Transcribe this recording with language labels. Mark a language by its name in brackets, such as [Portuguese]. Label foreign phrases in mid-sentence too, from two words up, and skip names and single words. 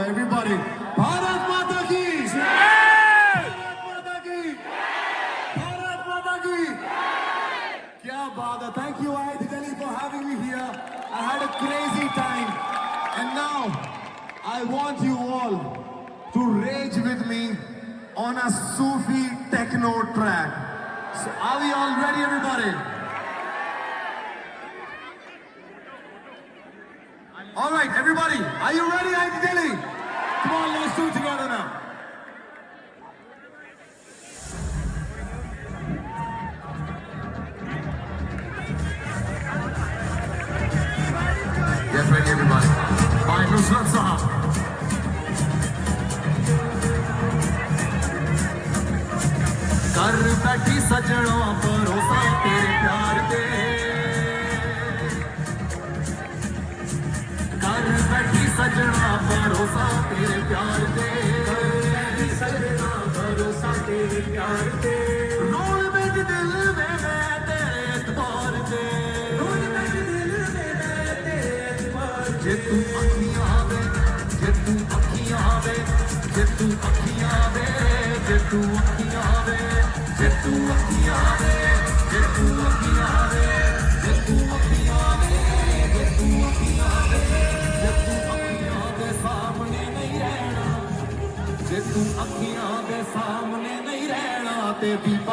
[Hindi] एवरीबॉडी, [English] भारत माता की, भारत माता की, भारत माता की। [Hindi] क्या बात है, [English] thank you IIT Delhi for having me here. I had a crazy time and now I want you all to rage with me on a Sufi techno track. So are we all ready, everybody? All right, everybody, are you ready, IIT Delhi? Come on, let's do it together now. Get ready, everybody. Bye, Nusrat Sahab. [Punjabi] ਕਰ ਬੈਠੀ ਸਜਣਾ ਭਰੋਸਾ ਤੇਰੇ ਪਿਆਰ ਦੇ, ਕਰ ਬੈਠੀ ਸਜਣਾ ਭਰੋਸਾ ਤੇਰੇ ਪਿਆਰ ਦੇ, ਸਜਣਾ ਭਰੋਸਾ ਤੇਰੇ ਪਿਆਰ ਦੇ, ਰੋਲ ਮੇਂ ਦਿਲ ਮੇਂ ਮੈਂ ਤੇਰੇ ਇਤਬਾਰ ਦੇ, ਰੋਲ ਮੇਂ ਦਿਲ ਮੇਂ ਮੈਂ ਤੇਰੇ ਇਤਬਾਰ ਦੇ, ਜੇ ਤੂੰ ਅਪਣੀ ਆਵੇ ਜੇ ਤੂੰ ਅੱਖੀਆਂ ਦੇ ਸਾਹਮਣੇ ਨਹੀਂ ਰਹਿਣਾ ਤੇ ਬੀਬਾ